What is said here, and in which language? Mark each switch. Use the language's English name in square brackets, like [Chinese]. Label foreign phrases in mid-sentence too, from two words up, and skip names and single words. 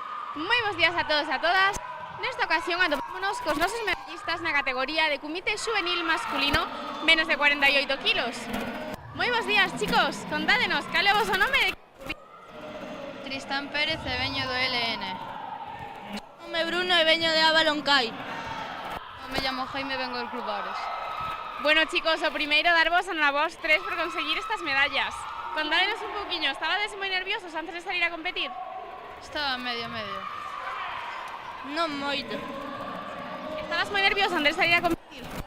[Galician] Moi bons días a todos e a todas. Nesta ocasión atopámonos cos nosos medallistas na categoría de comité xuvenil masculino menos de 48 kilos. Moi bons días, chicos. Contádenos, cal é o vosso nome? Tristán Pérez e veño do LN. Nome Bruno e veño de Avaloncai. [Spanish] Me llamo Jaime, vengo del Club Ares. [Galician] Bueno, chicos, o primeiro darvos a vos tres por conseguir estas medallas. Contádenos un pouquiño, estabades moi nerviosos antes de salir a competir? Estaba medio. Non moito. Estabas moi nervioso antes de salir a competir?